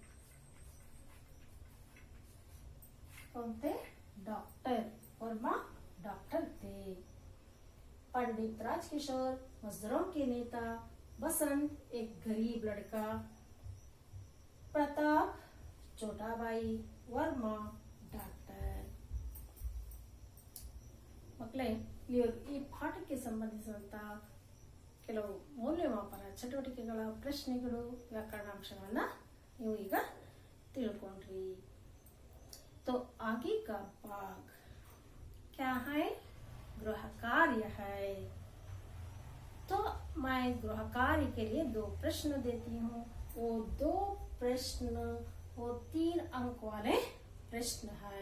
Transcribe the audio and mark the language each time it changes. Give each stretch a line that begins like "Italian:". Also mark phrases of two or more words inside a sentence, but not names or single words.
Hindi: कौन थे? डॉक्टर। वर्मा डॉक्टर थे। पंडित राजकिशोर मजदूरों के नेता, बसंत एक गरीब लड़का। प्रताप छोटा भाई, वर्मा ಡಾಕ್ಟರ್।
Kannada: ಮಕ್ಕಳೇ, ಈ ಪಾಠಕ್ಕೆ ಸಂಬಂಧಿಸಿದಂತ ಕೆಲವು ಮೌಲ್ಯಮಾಪನ ಚಟುವಟಿಕೆಗಳ ಪ್ರಶ್ನೆಗಳು, ವ್ಯಾಕರಣಾಂಶಗಳನ್ನ ನೀವು ಈಗ ತಿಳ್ಕೊಂಡ್ರಿ।
Hindi: तो आगे का भाग क्या है? गृह कार्य है। तो मैं गृह कार्य के लिए 2 प्रश्न देती हूँ। वो 2 प्रश्न वो 3 अंक वाले प्रश्न है।